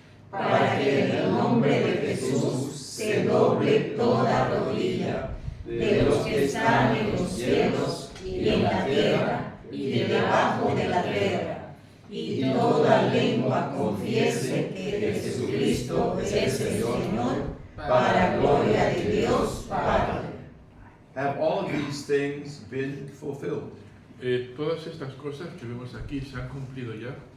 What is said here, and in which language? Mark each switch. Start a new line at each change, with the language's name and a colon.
Spanish: para que en el nombre de Jesús se doble toda rodilla de los que están en los cielos y en la tierra y debajo de la tierra, y toda lengua confiese que Jesucristo es el Señor, para gloria de Dios Padre.
English: Have all of these things been fulfilled?
Spanish: Todas estas cosas que vemos aquí se han cumplido ya.